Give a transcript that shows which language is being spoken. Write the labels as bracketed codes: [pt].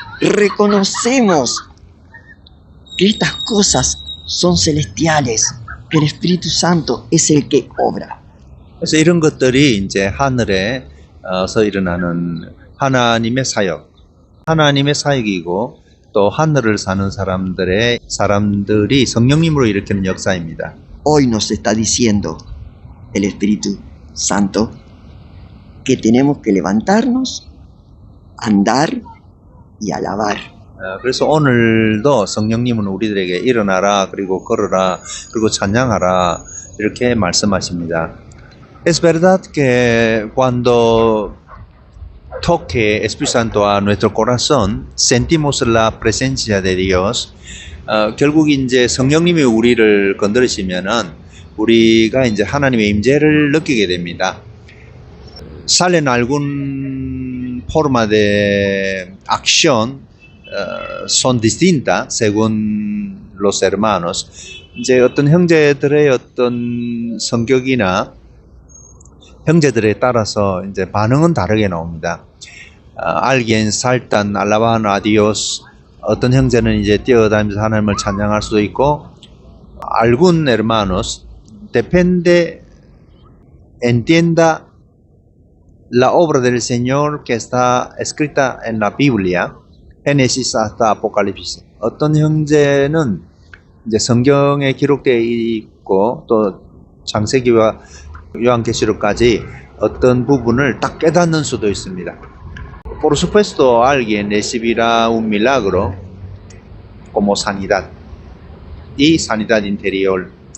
[es] Reconocemos que estas cosas son celestiales, que el Espíritu Santo es el que obra. [ko] 그래서 이런 것들이 이제 하늘에서 일어나는 하나님의 사역이고 또 하늘을 사는 사람들이 성령님으로 일으키는 역사입니다. [es] Hoy nos está diciendo el Espíritu Santo que tenemos que levantarnos, andar y alabar. [ko] 그래서 오늘도 성령님은 우리들에게 일어나라, 그리고 걸어라, 그리고 찬양하라 이렇게 말씀하십니다. [es] Es verdad que cuando toque Espíritu Santo a nuestro corazón, sentimos la presencia de Dios. [ko] 결국 이제 성령님이 우리를 건드리시면은 우리가 이제 하나님의 임재를 느끼게 됩니다. [es] Salen algún forma de acción son distintas según los hermanos. [ko] 이제 어떤 형제들의 어떤 성격이나 형제들에 따라서 이제 반응은 다르게 나옵니다. [es] Alguien saltan, alaban a Dios. [ko] 어떤 형제는 이제 뛰어다니면서 하나님을 찬양할 수도 있고, [es] algún hermanos depende, entienda la obra del Señor que está escrita en la Biblia, Génesis hasta Apocalipsis. [ko] 어떤 형제는 이제 성경에 기록되어 있고 또 창세기와 요한계시록까지 어떤 부분을 딱 깨닫는 수도 있습니다. [es] Por supuesto, alguien recibirá un milagro como sanidad y sanidad interior.